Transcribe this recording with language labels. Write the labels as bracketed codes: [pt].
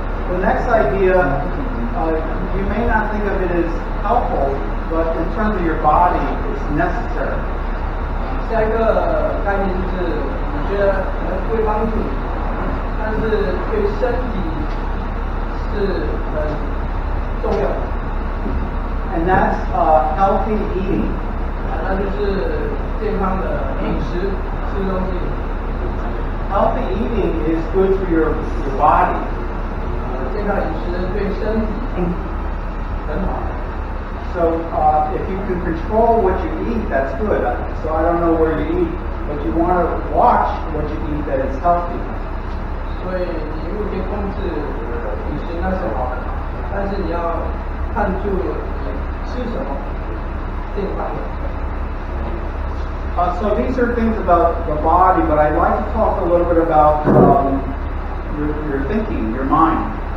[en] The next idea, you may not think of it as helpful, but in terms of your body, it's necessary. [zh] 下一个概念就是，你觉得可能会帮助你，但是对身体是很重要的。 [en] And that's healthy eating. [zh] 那就是健康的饮食，吃东西。 [en] Healthy eating is good for your body. [zh] 健康饮食对身体很好。 [en] So if you can control what you eat, that's good. So I don't know where you eat, but you want to watch what you eat that is healthy. [zh] 所以你如果可以控制饮食，那是好的，但是你要看住你吃什么，健康的。 [en] So these are things about the body, but I'd like to talk a little bit about your thinking, your mind.